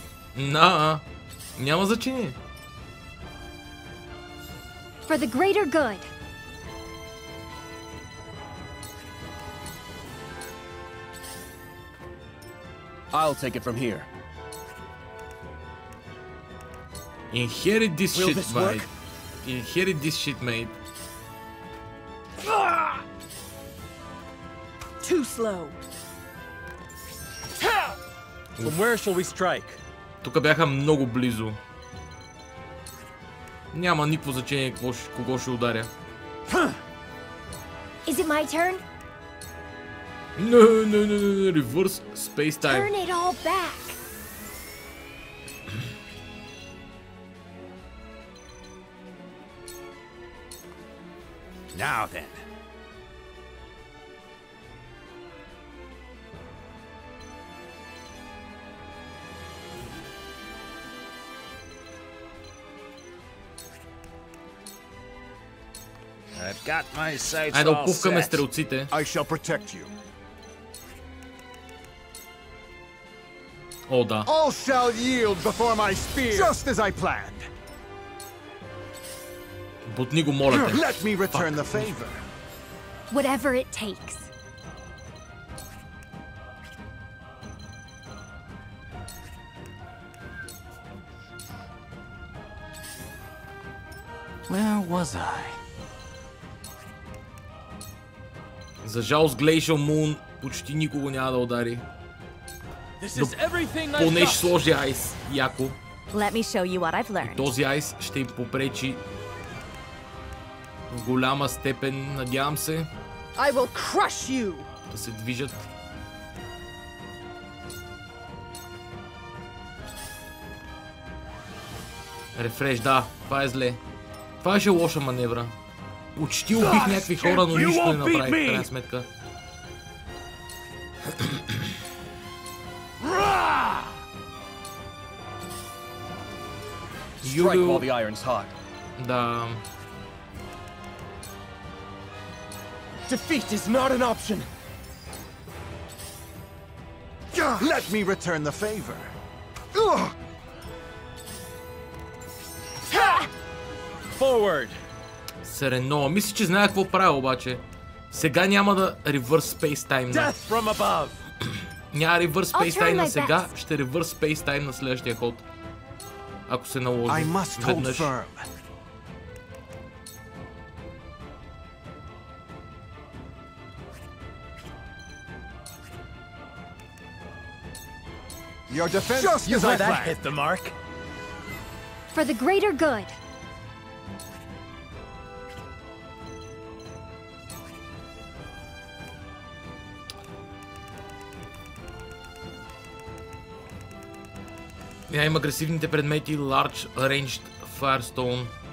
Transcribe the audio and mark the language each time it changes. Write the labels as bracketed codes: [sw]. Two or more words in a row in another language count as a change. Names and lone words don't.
[bg] Няма значение. [en] For the greater good. I'll take it from here. Inherit this shit, mate. Inherit this shit, mate. Too slow. From where shall we strike? [bg] Тук бяха много близо. Няма никакво значение кого ще ударя. [en] Is it my turn? No, reverse space time. Turn it all back. Now then. I've got my sights [bg] Айде да [en] all [bg] опускаме [en] set. [bg] стрелците. [en] I shall protect you. [bg] О, да. [en] All shall yield before my spear, just as I planned. [bg] Бутни го, моля те. [en] Let me return the favor. Whatever it takes. Where was I? [bg] За жалост Glacial Moon почти никого няма да удари. Но поне ще сложи айс. Яко. [en] Let me show you what I've learned. [bg] Този айс ще им попречи в голяма степен, надявам се, [en] I will crush you. [bg] да се движат. Рефреш, да, това е зле. Това беше лоша маневра. Почти убих някакви хора, но нищо не направих, в крайна сметка. [en] Strike while the iron's hot. [bg] Да. [en] Defeat is not an option. Let me return the favor. Forward. [bg] Серенова. Мисля, че знае какво правя обаче. Сега няма да [en] reverse space time. Death from above. [bg] Няма [en] reverse space time [bg] на сега, ще [en] reverse space time [bg] на следващия ход. Ако се наложи веднъж. [en] Your defense, just You as I let that planned. hit the mark. For the greater good. [bg] Я има агресивните предмети Large Ranged Firestone.